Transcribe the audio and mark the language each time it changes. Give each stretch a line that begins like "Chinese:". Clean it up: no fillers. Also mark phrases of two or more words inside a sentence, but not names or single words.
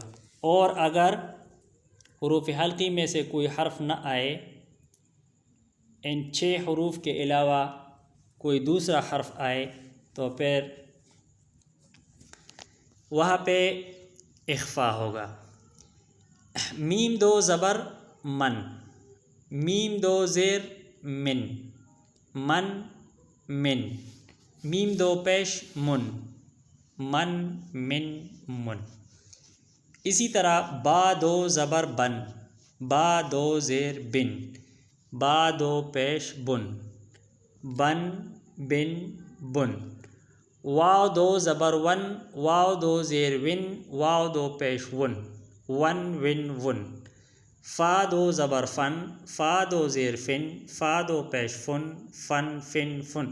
Urdu: اور اگر حروف حلقی میں سے کوئی حرف نہ آئے، ان 6 حروف کے علاوہ کوئی دوسرا حرف آئے تو پھر وہاں پہ اخفا ہوگا۔ میم 2 زبر من، میم 2 زیر من، من من، میم 2 پیش من، من من من۔ اسی طرح با 2 زبر بن، با 2 زیر بن، با 2 پیش بن، بن بن بن۔ واو 2 زبر ون، واو 2 زیر ون، واو 2 پیش ون، ون ون ون۔ فا 2 زبر فن، فا 2 زیر فن، فا 2 پیش فن، فن فن فن۔